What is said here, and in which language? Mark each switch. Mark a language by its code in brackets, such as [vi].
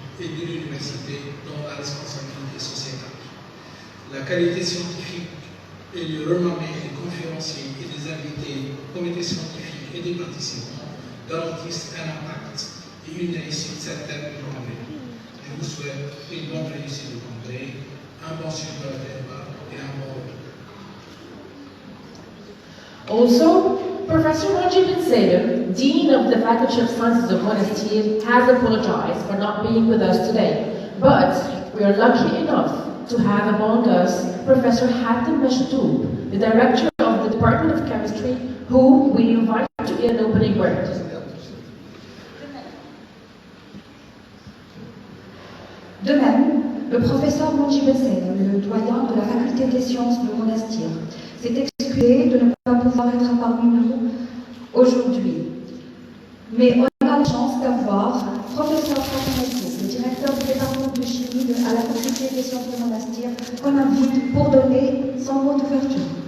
[fr] et de l'université dans la responsabilité sociétale. La qualité scientifique et le renommée des conférenciers et des invités, comités scientifiques et des participants garantissent un impact et une réussite certaine du congrès. Je vous souhaite une bonne réussite du congrès, un bon suivi de la débat et un bon retour. [en] Also, Professor Majid Sader, Dean of the Faculty of Sciences of Monastir, has apologized for not being with us today. But we are lucky enough to have among us Professor Hatem Meshdoub, the Director of the Department of Chemistry, who we invite to give an opening word. [fr] De même, le professeur Majid Sader, le doyen de la faculté des sciences de Monastir, s'est excusé de ne pas pouvoir être parmi nous aujourd'hui. Mais on a la chance d'avoir professeur Fatima, le directeur du département de chimie à la faculté des sciences de Monastir, qu'on invite pour donner son mot d'ouverture.